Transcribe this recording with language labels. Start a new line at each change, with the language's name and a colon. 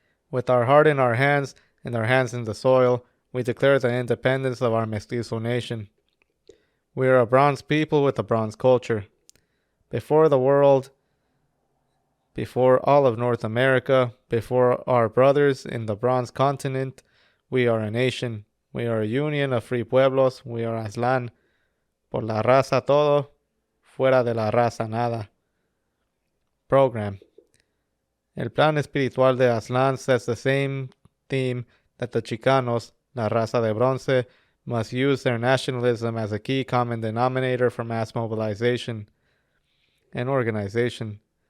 English: With our heart in our hands and our hands in the soil, we declare the independence of our mestizo nation. We are a bronze people with a bronze culture. Before the world, before all of North America, before our brothers in the bronze continent, we are a nation. We are a union of free pueblos. We are Aztlán.
Spanish: Por la raza todo, fuera de la raza nada.
English: Program. El plan espiritual de Aztlán sets the same theme that the Chicanos,
Spanish: la raza de bronce,
English: must use their nationalism as a key common denominator for mass mobilization and organization.